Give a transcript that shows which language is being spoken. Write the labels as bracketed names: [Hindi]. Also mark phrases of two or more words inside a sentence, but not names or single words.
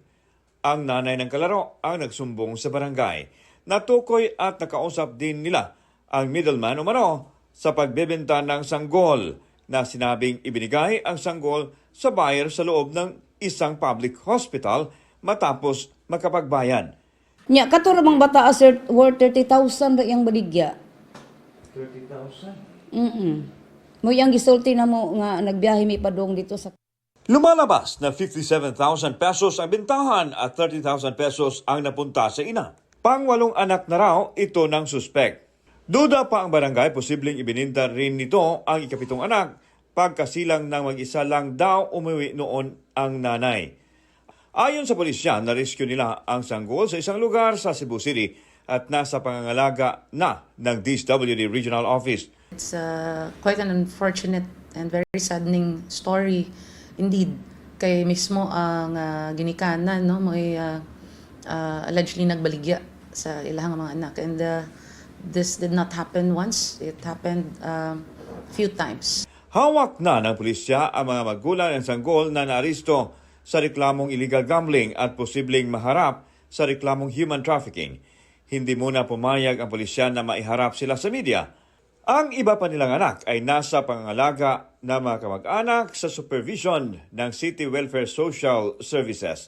[Filipino] Ang nanay ng kalaro ang nagsumbong sa barangay. Natukoy at nakausap din nila ang middleman umano sa pagbebenta ng sanggol na sinabing ibinigay ang sanggol sa buyer sa loob ng isang [English] public hospital [Filipino] matapos makapagbayad. [Cebuano] Nya kato ra mang bata sir worth 30,000 ra yang baligya. 30,000? Mo yang gisulti na mo nga nagbiyahe mi padong [Filipino] dito sa Lumalabas na 57,000 pesos ang bintahan at 30,000 pesos ang napunta sa ina. Pangwalong anak na raw ito ng suspek. Duda pa ang barangay, posibleng ibininta rin nito ang ikapitong anak pagkasilang ng mag-isa lang daw umuwi noon ang nanay. Ayon sa pulisya, na-rescue nila ang sanggol sa isang lugar sa Cebu City at nasa pangangalaga na ng DSWD Regional Office. [English] It's quite an unfortunate and very saddening story indeed. [Cebuano] Kay mismo ang ginikanan no mo'y allegedly nagbaligya sa ilang mga anak, [English] and this did not happen once, it happened few times. [Filipino] Hawak na ng pulisya ang mga magulang ng sanggol na naaresto sa reklamong [English] illegal gambling [Filipino] at posibleng maharap sa reklamong [English] human trafficking. [Filipino] Hindi muna pumayag ang pulisya na maiharap sila sa media. Ang iba pa nilang anak ay nasa pangangalaga na mga kamag-anak sa supervision ng City Welfare Social Services.